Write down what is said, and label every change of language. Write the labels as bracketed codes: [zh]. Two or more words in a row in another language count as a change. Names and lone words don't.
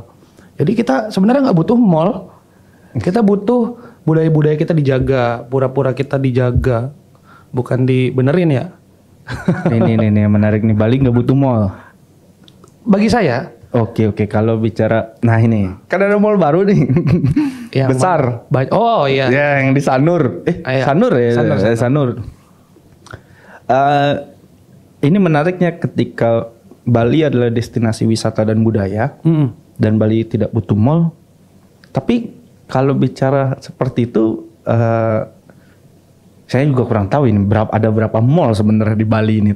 [id] Jadi kita sebenarnya nggak butuh mall, kita butuh budaya-budaya kita dijaga, pura-pura kita dijaga, bukan dibenerin ya. Ini menarik nih, Bali nggak butuh mall. Bagi saya. Oke. Kalau bicara, nah ini kan ada mall baru nih, besar. Oh iya. Ya yang di Sanur. Sanur ya. Sanur. Ini menariknya ketika Bali adalah destinasi wisata dan budaya, dan Bali tidak butuh mall. Tapi kalau bicara seperti itu, saya juga kurang tahu ini ada berapa mall sebenarnya di Bali ini.